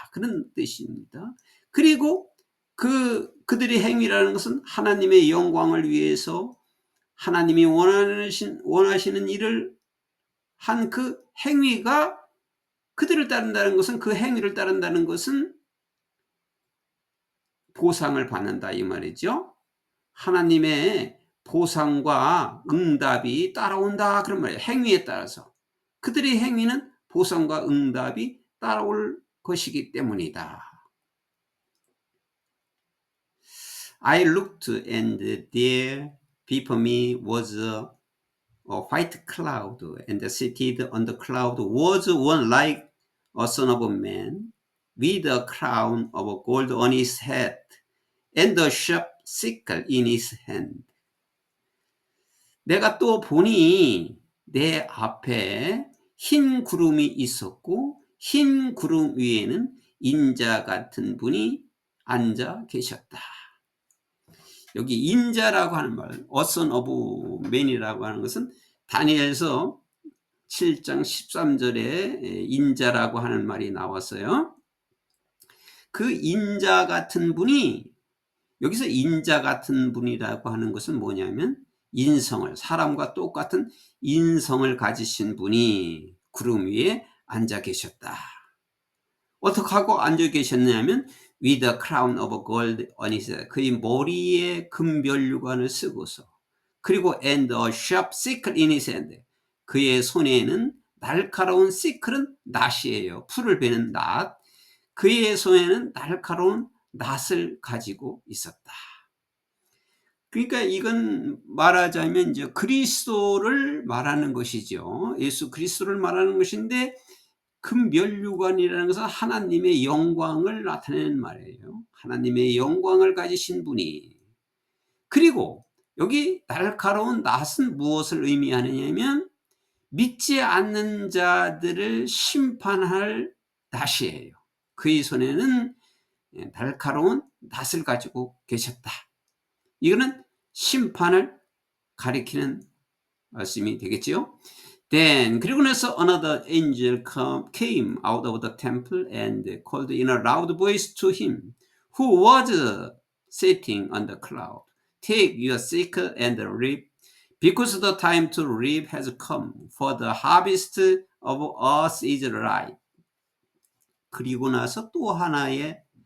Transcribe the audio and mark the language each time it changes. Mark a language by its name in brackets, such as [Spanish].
[Korean] 그런 뜻입니다. 그리고 그들의 행위라는 것은 하나님의 영광을 위해서 하나님이 원하시는 일을 한 그 행위가 그들을 따른다는 것은, 그 행위를 따른다는 것은 보상을 받는다 이 말이죠. 하나님의 보상과 응답이 따라온다 그런 말이에요. 행위에 따라서 그들의 행위는 보상과 응답이 따라올 것이기 때문이다. [English] I looked and there before me was a white cloud, and seated on the cloud was one like a son of man, with a crown of gold on his head, and a sharp sickle in his hand. [Korean] 내가 또 보니 내 앞에 흰 구름이 있었고 흰 구름 위에는 인자 같은 분이 앉아 계셨다. 여기 인자라고 하는 말, A son of man이라고 하는 것은 다니엘서 7장 13절에 인자라고 하는 말이 나왔어요. 그 인자 같은 분이, 여기서 인자 같은 분이라고 하는 것은 뭐냐면 사람과 똑같은 인성을 가지신 분이 구름 위에 앉아 계셨다. [English] 어떻게 하고 앉아 계셨냐면 with a crown of gold on his head, [Korean] 그의 머리에 금별류관을 쓰고서, 그리고 [English] and a sharp sickle in his hand, [Korean] 그의 손에는 날카로운 [English] sickle은 [Korean] 낫이에요. 풀을 베는 낫. 그의 손에는 날카로운 낫을 가지고 있었다. 그러니까 이건 말하자면 이제 그리스도를 말하는 것이죠. 예수 그리스도를 말하는 것인데, 금면류관이라는 것은 하나님의 영광을 나타내는 말이에요. 하나님의 영광을 가지신 분이. 그리고 여기 날카로운 낫은 무엇을 의미하느냐면 믿지 않는 자들을 심판할 낫이에요. 그의 손에는 날카로운 낫을 가지고 계셨다. 이거는 심판을 가리키는 말씀이 되겠지요. [English] Then [Korean] 그리고 나서 [English] another angel came out of the temple and called in a loud voice to him who was sitting on the cloud, Take your sickle and reap, because the time to reap has come, for the harvest of us is ripe. [Korean] 그리고 나서 또 하나의